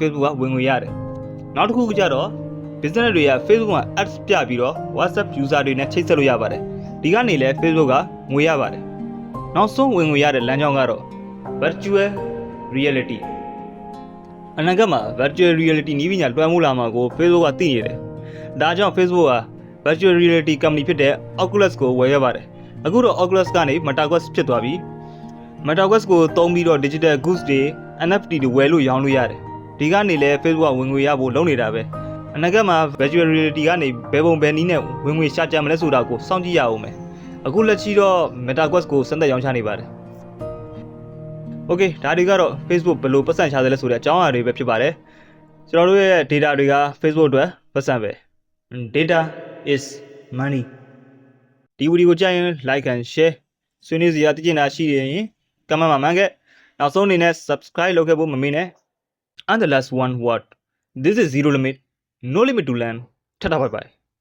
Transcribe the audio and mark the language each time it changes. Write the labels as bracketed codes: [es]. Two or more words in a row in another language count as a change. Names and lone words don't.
[my] Facebook ကဝင်ငွေရတယ်နောက်တစ်ခုကကြတော့ business တွေက Facebook မှာ ads ပြပြီးတော့ WhatsApp user တွေနဲ့ချိတ်ဆက် လို့ရပါတယ်ဒီကနေလည်း Facebook ကငွေရပါတယ်နောက်ဆုံးဝင်ငွေရတဲ့လမ်းကြောင်းကတော့ [en] virtual reality [my] အနာဂတ်မှာ [en] virtual reality [my] နည်းပညာလွှမ်းမိုးလာမှာကို Facebook ကသိနေတယ်ဒါကြောင့် Facebook က [en] virtual reality company [my] ဖြစ်တဲ့ Oculus ကိုဝယ်ရပါတယ်အခုတော့ Oculus ကနေ Metaverse ဖြစ်သွားပြီ Metaverse ကိုသုံးပြီးတော့ [en] digital goods [my] တွေ NFT တွေဝယ်လို့ရောင်းလို့ရတယ်ဒီကနေလည်း Facebook ကဝင်ငွေရဖို့လုပ်နေတာပဲ အနာဂတ်မှာ [en] virtual reality [my] ကနေဘယ်ပုံဘယ်နည်းနဲ့ဝင်ငွေရှာကြမလဲဆိုတာကိုစောင့်ကြည့်ရအောင်မယ်အခုလက်ရှိ တော့ MetaQuest ကိုစမ်းသပ်ရောင်းချနေပါတယ် Okay ဒါတွေကတော့ Facebook ဘယ်လိုပတ်စံရှာသလဲဆိုတဲ့အကြောင်းအရာတွေပဲဖြစ်ပါတယ်ကျွန်တော်တို့ရဲ့ data တွေက Facebook အတွက်ပတ်စံပဲ [en] data is money [my] ဒီဗီဒီယိုကိုကြည့်ရင် [en] like and share [my] ဆွေးနွေးစရာသိချင်တာရှိရင် comment မှာမှန်ခဲ့နောက်ဆုံးအနေနဲ့ subscribe လုပ်ခဲ့ဖို့မမေ့နဲ့ [en] and the last one word this is zero limit no limit to learn [my] ထပ်တာ [en] bye bye